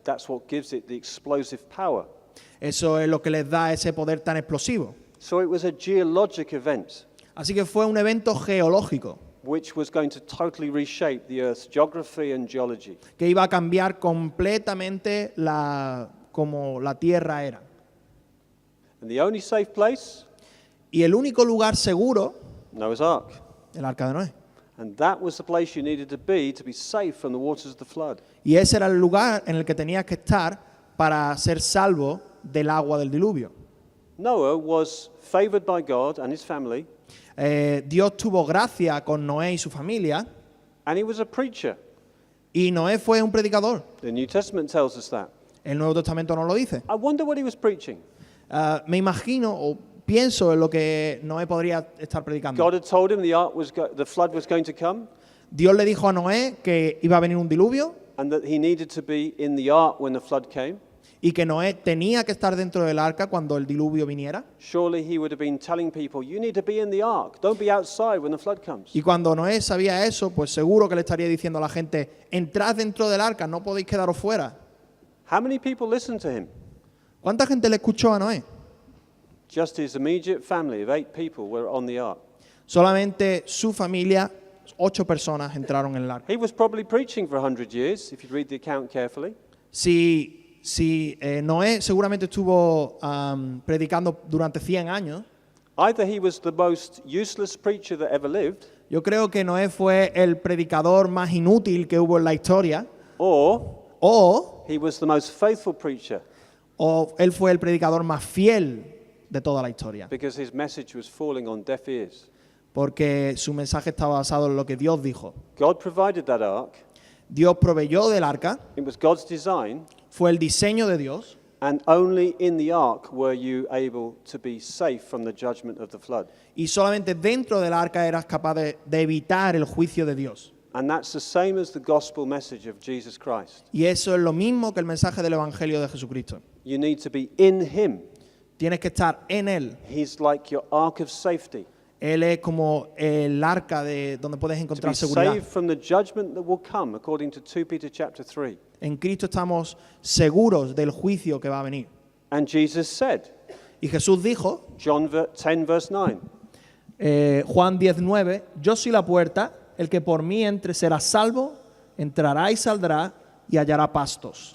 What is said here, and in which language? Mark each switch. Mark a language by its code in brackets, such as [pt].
[en] That's what gives it the explosive power. [es] Eso es lo que les da ese poder tan explosivo. [en] So it was a geologic event [es] Así que fue un evento geológico [en] which was going to totally reshape the Earth's geography and geology. [es] que iba a cambiar completamente como la Tierra era. [en] And the only safe place, [es] Y el único lugar seguro, [en] Noah's Ark. [es] el Arca de Noé. [en] And that was the place you needed to be safe from the waters of the flood. [es] Y ese era el lugar en el que tenías que estar para ser salvo del agua del diluvio. [en] Noah was favored by God and his family, [es] Dios tuvo gracia con Noé y su familia, [en] and he was a preacher. [es] y Noé fue un predicador. [en] The New Testament tells us that. [es] El Nuevo Testamento nos lo dice. [en] I wonder what he was preaching. [es] Me imagino o pienso en lo que Noé podría estar predicando. [en] God had told him the flood was going to come, [es] Dios le dijo a Noé que iba a venir un diluvio [en] and that he needed to be in the ark when the flood came. [es] y que Noé tenía que estar dentro del arca cuando el diluvio viniera. [en] surely he would have been telling people, you need to be in the ark. Don't be outside when the flood comes. [es] Y cuando Noé sabía eso, pues seguro que le estaría diciendo a la gente, entrad dentro del arca, no podéis quedaros fuera. [en] How many people listened to him? [es] ¿Cuánta gente le escuchó a Noé? [en] Just his immediate family of 8 people were on the ark. [es] Solamente su familia, 8 personas entraron en el arca. [en] He was probably preaching for 100 years, if you read the account carefully. [es] Si Noé seguramente estuvo predicando durante 100 años, [en] Either he was the most useless preacher that ever lived, [es] yo creo que Noé fue el predicador más inútil que hubo en la historia, [en] or he was the most faithful preacher [es] o él fue el predicador más fiel de toda la historia, [en] because his message was falling on deaf ears. [es] porque su mensaje estaba basado en lo que Dios dijo. [en] God provided that ark. [es] Dios proveyó del arca, [en] It was God's design, [es] fue el diseño de Dios, [en] and only in the ark were you able to be safe from the judgment of the flood. [es] y solamente dentro del arca eras capaz de evitar el juicio de Dios. [en] And that's the same as the gospel message of Jesus Christ. [es] Y eso es lo mismo que el mensaje del Evangelio de Jesucristo. [en] You need to be in him. [es] Tienes que estar en Él. [en] He's like your ark of safety. [es] Él es como el arca de donde puedes [en] To be [es] encontrar seguridad. [en] saved from the judgment that will come, according to 2 Peter chapter 3. [es] En Cristo estamos seguros del juicio que va a venir. [en] And Jesus said, [es] Y Jesús dijo, [en] John 10 verse 9, [es] Juan 19, yo soy la puerta, el que por mí entre será salvo, entrará y saldrá y hallará pastos.